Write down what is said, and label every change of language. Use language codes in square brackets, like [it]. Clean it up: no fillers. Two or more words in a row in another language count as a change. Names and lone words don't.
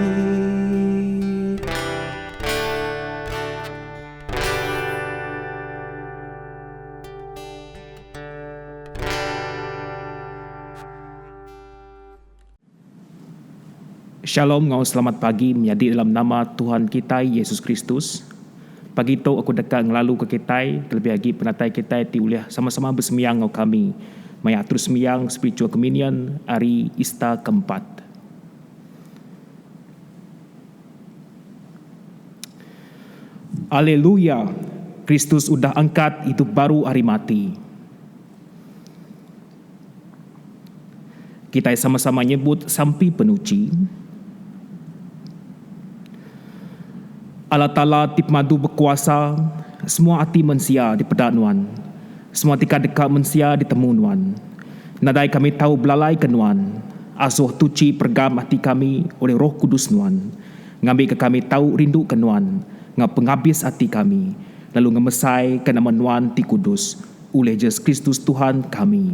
[iba] Shalom, ngau selamat pagi menjadi dalam nama Tuhan kita Yesus Kristus. Pagi itu aku dekat ngelalu ke kita, terlebih lagi penatai kita diuliah sama-sama bersemiyang ngau kami. Maya terus semiyang [en] spiritual communion [iba] hari Ista keempat. Haleluya, Kristus sudah angkat hidup baru hari mati. Kita sama-sama nyebut sampai penuci. Allah Ta'ala tip madu berkuasa, semua hati manusia di pedanuan, semua tika dekat manusia di temunuan. Nadai kami tahu belalai ke nuan, asuh tuci pergam hati kami oleh Roh Kudus nuan. Ngambil ke kami tahu rindu ke nuan, ngap penghabis hati kami, lalu ngemesai ke nama nuan ti kudus, oleh Yesus Kristus Tuhan kami.